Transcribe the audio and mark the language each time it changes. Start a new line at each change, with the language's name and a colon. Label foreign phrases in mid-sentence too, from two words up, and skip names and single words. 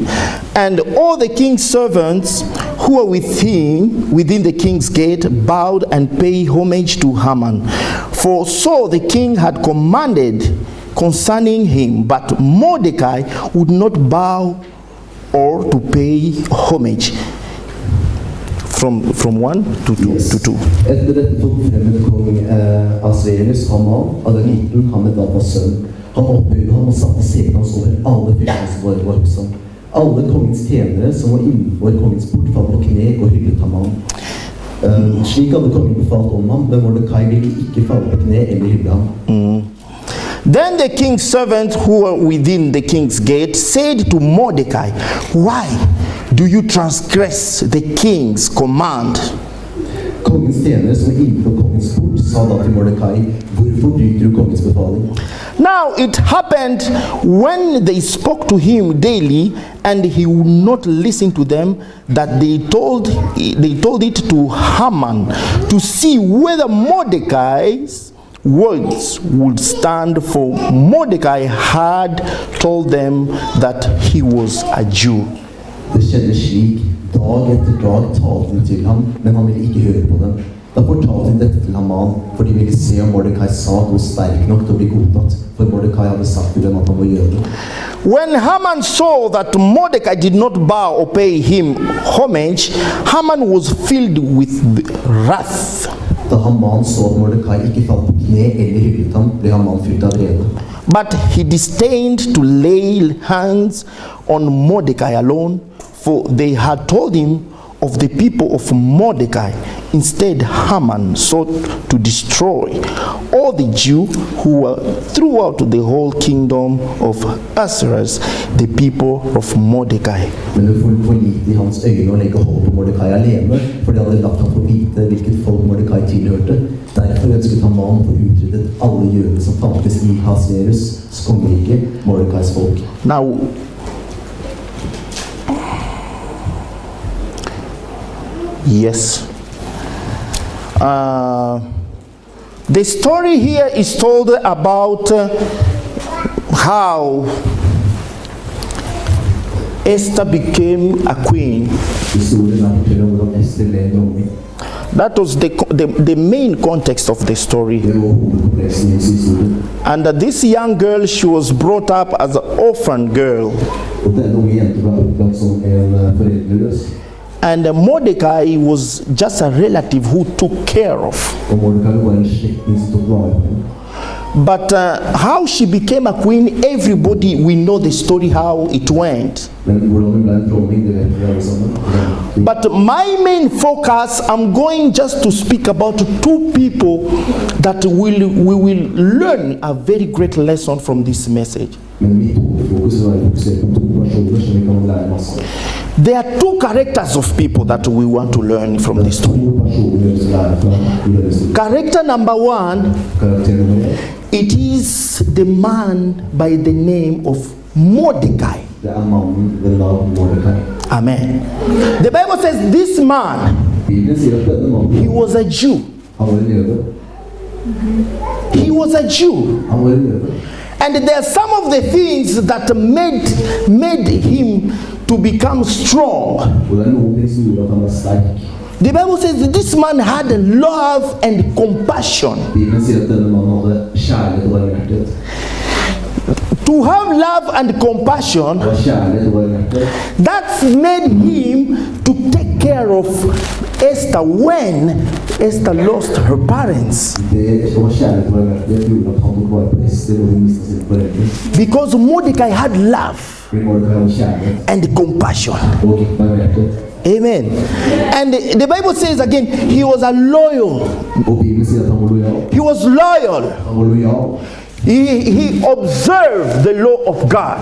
English: And all the king's servants who were with him within the king's gate bowed and paid homage to Haman. For so the king had commanded concerning him, but Mordecai would not bow or to pay homage. From 1 to 2. Yes. To 2.
Norwegian: Etter dette forfremmet kong Ahasuerus Haman, Agagiten, Hammedathas sønn. Han opphøyde ham og satte seten hans over alle fyrstene som var hos ham. Alle kongens tjenere som var innenfor kongens port falt på kne og hyllet Haman. Slik hadde kongen befalt om ham, men Mordekai ville ikke falle på kne eller hylle ham.
English: Then the king's servants who were within the king's gate said to Mordecai, "Why do you transgress the king's command?"
Norwegian: Kongens tjenere som var innenfor kongens port sa da til Mordekai, hvorfor bryter du kongens befaling?
English: Now it happened when they spoke to him daily and he would not listen to them, that they told it to Haman to see whether Mordecai's words would stand, for Mordecai had told them that he was a Jew.
Norwegian: Det skjedde slik, dag etter dag talte de til ham, men han ville ikke høre på dem. Da fortalte de dette til Haman, for de ville se om Mordekais sak var sterk nok til å bli godtatt, for Mordekai hadde sagt til dem at han var jøde.
English: When Haman saw that Mordecai did not bow or pay him homage, Haman was filled with wrath.
Norwegian: Da Haman så at Mordekai ikke falt på kne eller hyllet ham, ble Haman fylt av vrede.
English: But he disdained to lay hands on Mordecai alone, for they had told him of the people of Mordecai. Instead, Haman sought to destroy all the Jews who were throughout the whole kingdom of Ahasuerus, the people of Mordecai.
Norwegian: Men det var for lite i hans øyne å legge hold på Mordekai alene, for de hadde latt ham få vite hvilket folk Mordekai tilhørte. Derfor ønsket Haman å få utryddet alle jøder som fantes i Ahasuerus' kongerike, Mordekais folk.
English: Now, yes. The story here is told about how Esther became a queen.
Norwegian: Historien forteller om hvordan Ester ble dronning.
English: That was the main context of the story.
Norwegian: Det var hovedkompleksen i hans historie.
English: And this young girl, she was brought up as an orphan girl.
Norwegian: Og denne unge jenten ble oppdratt som en foreldreløs.
English: And Mordecai was just a relative who took care of.
Norwegian: Og Mordecai var en slektning som tok vare på henne.
English: But how she became a queen, everybody, we know the story how it went.
Norwegian: Men hvordan hun ble en dronning, det vet vi alle sammen.
English: But my main focus, I'm going just to speak about two people that we will learn a very great lesson from this message.
Norwegian: Men mitt hovedfokus var å fokusere på to personer som vi kan lære masse.
English: There are two characters of people that we want to learn from this story.
Norwegian: To personer som lærer fra i denne historien.
English: Character number one,
Norwegian: Karakter nummer 1,
English: it is the man by the name of Mordecai.
Norwegian: det mannen ved navn Mordecai.
English: Amen. The Bible says this man,
Norwegian: Bibelen sier at denne mannen,
English: he was a Jew.
Norwegian: han var en jøde.
English: He was a Jew.
Norwegian: Han var en jøde.
English: And there are some of the things that made him to become strong.
Norwegian: Og det noen ting som gjorde at han var sterk.
English: The Bible says that this man had love and compassion.
Norwegian: Bibelen sier at denne mannen hadde kjærlighet og varmhjertighet.
English: To have love and compassion,
Norwegian: Og kjærlighet og varmhjertighet,
English: that's made him to take care of Esther when Esther lost her parents.
Norwegian: det å ha kjærlighet og varmhjertighet gjorde at han tok vare på Ester og hun mistet sine foreldre.
English: Because Mordecai had love
Norwegian: Fordi Mordecai hadde kjærlighet
English: and compassion.
Norwegian: og varmhjertighet.
English: Amen. And the Bible says again, he was a loyal.
Norwegian: Og Bibelen sier at han var lojal.
English: He was loyal.
Norwegian: Han var lojal.
English: He observed the law of God.